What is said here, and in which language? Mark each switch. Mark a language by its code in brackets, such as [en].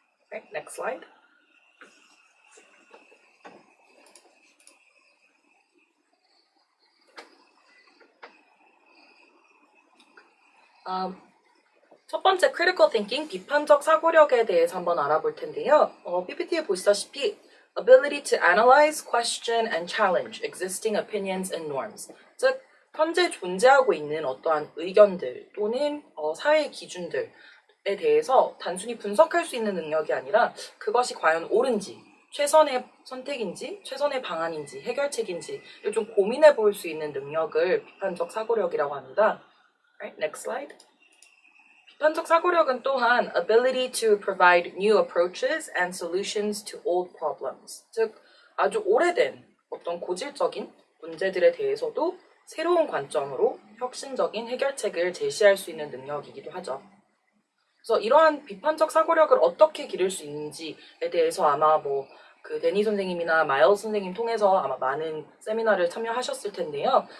[en] Right, next slide. [ko] 첫 번째 critical thinking, 비판적 사고력에 대해서 한번 알아볼 텐데요. PPT에 보시다시피 [en] ability to analyze, question, and challenge existing opinions and norms. [ko] 즉, 현재 존재하고 있는 어떠한 의견들 또는 사회 기준들에 대해서 단순히 분석할 수 있는 능력이 아니라 그것이 과연 옳은지, 최선의 선택인지, 최선의 방안인지, 해결책인지를 좀 고민해 볼 수 있는 능력을 비판적 사고력이라고 합니다. [en] Right, next slide. [ko] 비판적 사고력은 또한 [en] ability to provide new approaches and solutions to old problems. [ko] 즉, 아주 오래된 어떤 고질적인 문제들에 대해서도 새로운 관점으로 혁신적인 해결책을 제시할 수 있는 능력이기도 하죠. 그래서 이러한 비판적 사고력을 어떻게 기를 수 있는지에 대해서 아마 데니 선생님이나 마일스 선생님 통해서 아마 많은 세미나를 참여하셨을 텐데요.